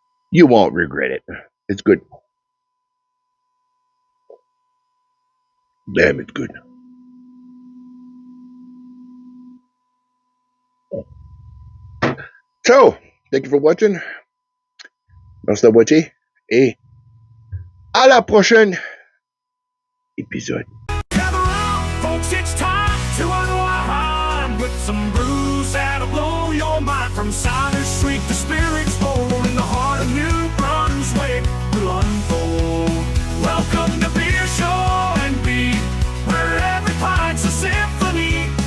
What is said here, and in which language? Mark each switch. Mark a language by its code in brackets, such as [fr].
[en] You won't regret it. It's good. Damn, it's good. So, thank you for watching. [fr] Merci d'avoir watché. Et à la prochaine épisode. [en] Gather round, folks, it's time to unwind with some brews that'll blow your mind. From cider sweet to spirits bold, in the heart of New Brunswick will unfold. Welcome to Beer Show and Beat, where every pint's a symphony.